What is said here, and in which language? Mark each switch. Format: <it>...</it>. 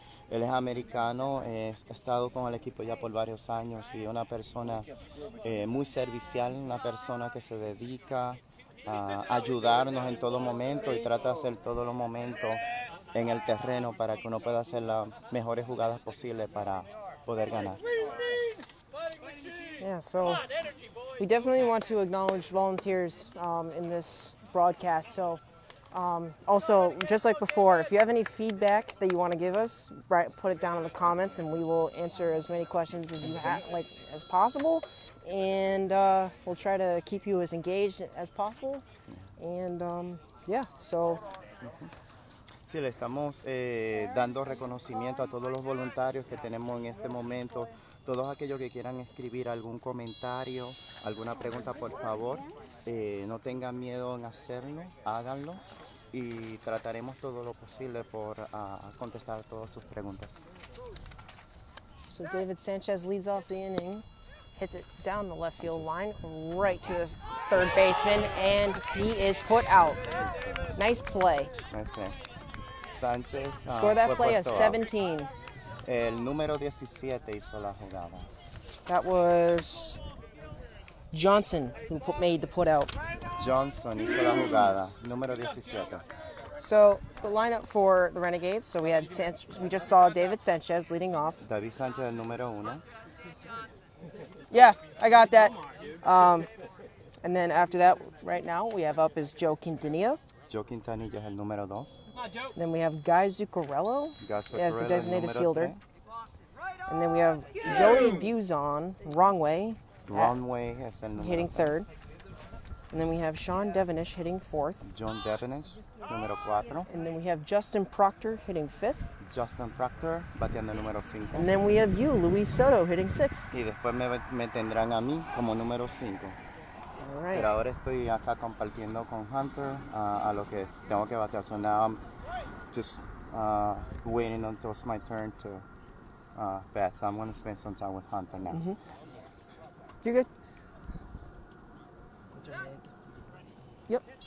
<es>Él es americano, ha estado con el equipo ya por varios años y una persona muy servicial, una persona que se dedica a ayudarnos en todo momento y trata de hacer todos los momentos en el terreno para que uno pueda hacer las mejores jugadas posibles para poder ganar.</es> <en>Yeah, so we definitely want to acknowledge volunteers in this broadcast. So also, just like before, if you have any feedback that you want to give us, put it down in the comments, and we will answer as many questions as you have, as possible. And we'll try to keep you as engaged as possible. And so.</en> <es>Sí, le estamos dando reconocimiento a todos los voluntarios que tenemos en este momento. Todos aquellos que quieran escribir algún comentario, alguna pregunta, por favor, no tengan miedo en hacerlo, háganlo y trataremos todo lo posible por contestar todas sus preguntas.</es> <en>So David Sanchez leads off the inning, hits it down the left field line, right to the third baseman, and he is put out. Nice play. Nice play. Sánchez Score that play a 17.</en> <es>El número 17 hizo la jugada.</es> <en>That was Johnson who made the put out.</en> <es>Johnson hizo la jugada, número 17.</es> <en>So the lineup for the Renegades. So we just saw David Sanchez leading off.</en> <es>David Sánchez, el número 1.</es> <en>Yeah, I got that. And then after that, right now we have up is Joe Quintanilla.</en> <es>Joe Quintanilla es el número 2.</es> <en>Then we have Guy Zuccarello as the designated fielder. And then we have Joey Buzon, wrong way,</en> <es>es el</es> <en>hitting</en> <es>número</es> <en>third. And then we have Sean Devenish hitting fourth.</en> <es>John Devenish, número 4.</es> <en>And then we have Justin Proctor hitting fifth.</en> <es>Justin Proctor, bateando número 5.</es> <en>And then we have you, Luis Soto, hitting sixth.</en> <es>Y después me tendrán a mí como número 5.</es> <en>All right.</en> <es>Pero ahora estoy acá compartiendo con Hunter a lo que tengo que batear.</es> <en>So now I'm just waiting until it's my turn to bat. So I'm going to spend some time with Hunter now. Mm-hmm. You're good. Yep.</en>